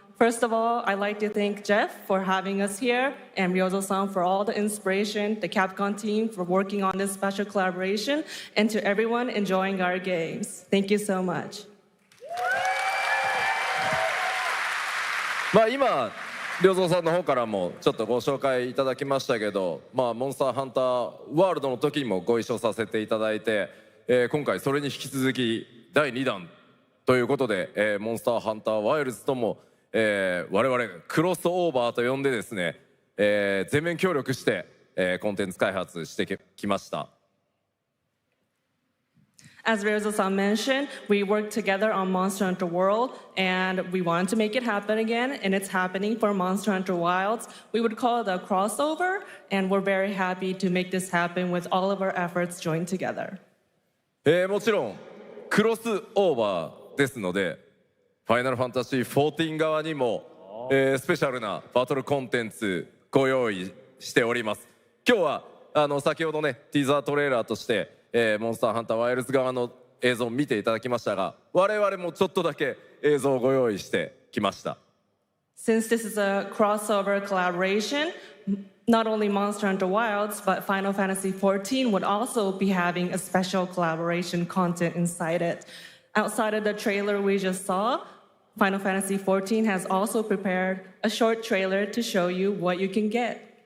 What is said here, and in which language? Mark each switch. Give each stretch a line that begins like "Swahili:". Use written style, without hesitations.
English: First of all, I'd like to thank Jeff for having us here and Ryozo-san for all the inspiration, the Capcom team for working on this special collaboration, and to everyone enjoying our games. Thank you so much.
Japanese: 今、良三さんの方からもちょっとご紹介いただきましたけど、モンスターハンターワールドの時にもご一緒させていただいて、今回それに引き続き第2弾ということで、モンスターハンターワイルズとも我々クロスオーバーと呼んでですね、全面協力して、コンテンツ開発してきました。
English: As Ryozo-san mentioned, we worked together on Monster Hunter World, and we wanted to make it happen again, and it's happening for Monster Hunter Wilds. We would call it a crossover, and we're very happy to make this happen with all of our efforts joined together.
Japanese: もちろんクロスオーバーですので、ファイナルファンタジー14側にも、スペシャルなバトルコンテンツご用意しております。今日は先ほどね、ティーザートレーラーとして、モンスターハンターワイルズ側の映像を見ていただきましたが、我々もちょっとだけ映像をご用意してきました。
English: Since this is a crossover collaboration, not only Monster Hunter Wilds, but Final Fantasy XIV would also be having a special collaboration content inside it. Outside of the trailer we just saw, Final Fantasy XIV has also prepared a short trailer to show you what you can get.